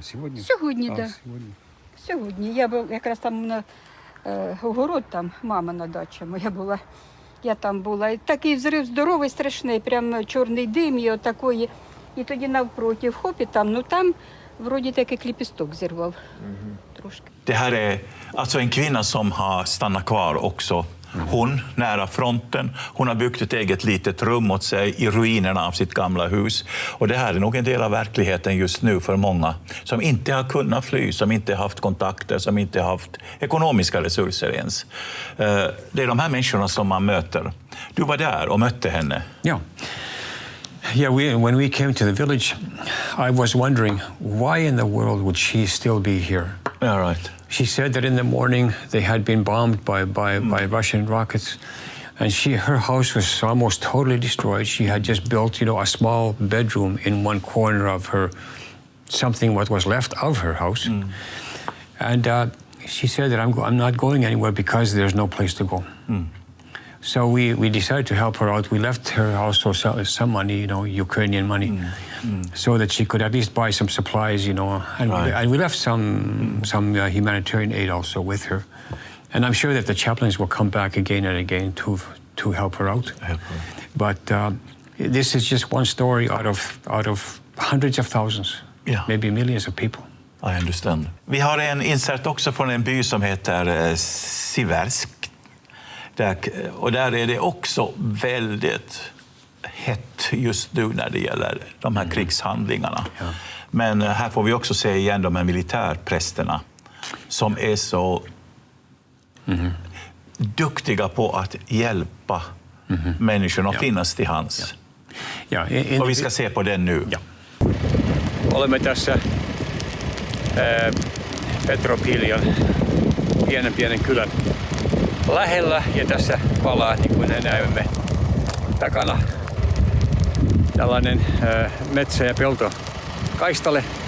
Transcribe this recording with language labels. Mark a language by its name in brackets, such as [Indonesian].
[Ukrainian] Сьогодні, так. Сьогодні. Я був якраз там на огород, там мама на дачі моя була. Я там була. І такий взрив здоровий, страшний, прям чорний дим і отакої. І тоді навпроти, хоп, і там, там вроді таки klippistok zirvav. [Swedish] Det här är alltså en kvinna som har stannat kvar också. Hon nära fronten. Hon har byggt ett eget litet rum åt sig i ruinerna av sitt gamla hus. Och det här är nog en del av verkligheten just nu för många som inte har kunnat fly, som inte har haft kontakter, som inte har haft ekonomiska resurser ens. Det är de här människorna som man möter. Du var där och mötte henne. Ja. [English] Yeah, when we came to the village, I was wondering, why in the world would she still be here? Yeah, right. She said that in the morning they had been bombed by Russian rockets, and her house was almost totally destroyed. She had just built, a small bedroom in one corner of what was left of her house. And she said that I'm not going anywhere because there's no place to go. So we decided to help her out. We left her also some money, Ukrainian money, so that she could at least buy some supplies, and we left some humanitarian aid also with her. And I'm sure that the chaplains will come back again and again to help her out. But this is just one story out of hundreds of thousands. [Swedish] Ja. [English] maybe millions of people. I understand. [Swedish] Vi har en insert också från en by som heter Siversk. Och där är det också väldigt hett just nu när det gäller de här krigshandlingarna. Ja. Men här får vi också se igen de här militärprästerna som är så duktiga på att hjälpa människorna och finnas till hands. Ja, och vi ska se på den nu. Ja. [Finnish] Olemme tässä Petropiljan pienen kylän lähellä ja tässä palaa, niin kuin näemme takana, tällainen metsä- ja peltokaistale.